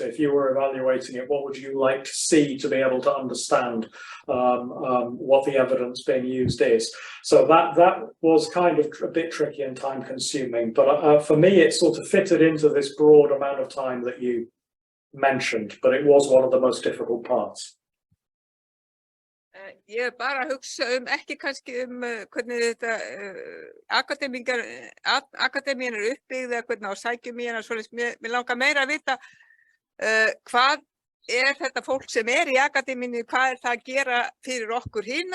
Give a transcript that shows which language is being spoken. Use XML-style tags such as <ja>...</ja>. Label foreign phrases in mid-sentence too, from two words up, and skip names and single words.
<en>If you were evaluating it, what would you like to see to be able to understand what the evidence being used is? So that was kind of a bit tricky and time consuming, but for me, it sort of fitted into this broad amount of time that you mentioned, but it was one of the most difficult parts.</en> <is>Ég er bara að hugsa ekki kannski hvernig þetta akademían er uppbyggð eða hvernig á sækjum í hana svoleiðis. Mér langar meira að vita hvað þetta fólk sem í akademíunni, hvað það að gera fyrir okkur hina?</is>